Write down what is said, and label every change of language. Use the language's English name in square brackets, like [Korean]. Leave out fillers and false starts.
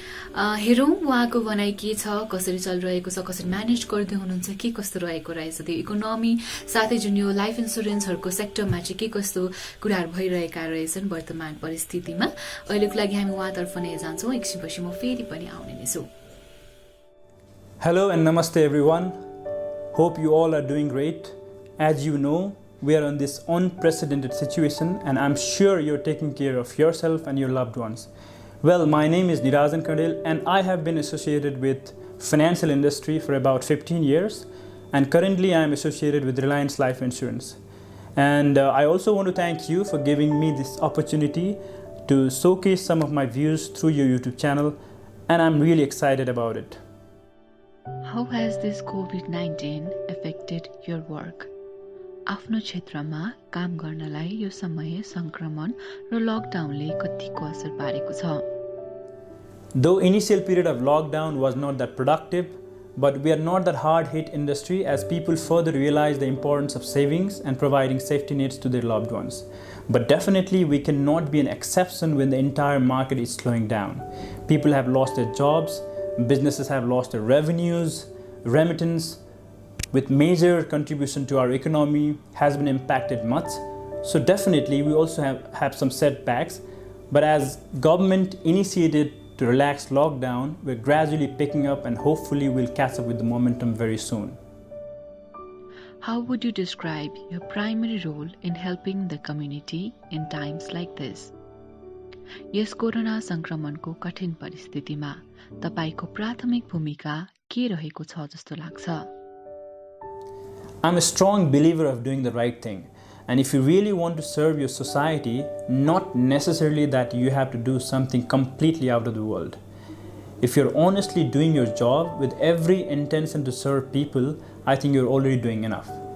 [Nepali] हेरौँ उहाँको भनाइ के छ, कसरी चलिरहेको छ, कसरी म्यानेज गर्दै हुनुहुन्छ, के कस्तो रहेको रहेछ त्यो इकोनोमी, साथै जुन यो लाइफ इन्सुरेन्सहरूको सेक्टरमा चाहिँ के कस्तो कुराहरू भइरहेका रहेछन् वर्तमान परिस्थितिमा। अहिलेको लागि हामी उहाँतर्फ नै जान्छौँ, एकछिनपछि म फेरि पनि आउने नै छु। [English] Hello and namaste everyone. Hope you all are doing great. As you know, we are in this unprecedented situation and I'm sure you're taking care of yourself and your loved ones. Well, my name is Nirajan Kandel and I have been associated with financial industry for about 15 years and currently I am associated with Reliance Life Insurance. And I also want to thank you for giving me this opportunity to showcase some of my views through your YouTube channel and I'm really excited about it. How has this COVID-19 affected your work? [Nepali] आफ्नो क्षेत्रमा काम गर्नलाई यो समय संक्रमण र लकडाउनले कतिको असर पारेको छ? [English] Though initial period of lockdown was not that productive, but we are not that hard hit industry as people further realize the importance of savings and providing safety nets to their loved ones. But definitely we cannot be an exception when the entire market is slowing down. People have lost their jobs, businesses have lost their revenues, remittance with major contribution to our economy has been impacted much. So definitely we also have some setbacks, but as government initiated to relax lockdown, we're gradually picking up and hopefully we'll catch up with the momentum very soon. How would you describe your primary role in helping the community in times like this? [Nepali] Yes corona संक्रमणको कठिन परिस्थितिमा तपाईको प्राथमिक भूमिका के रहेको छ जस्तो लाग्छ? [English] I'm a strong believer of doing the right thing. And if you really want to serve your society, not necessarily that you have to do something completely out of the world. If you're honestly doing your job with every intention to serve people, I think you're already doing enough.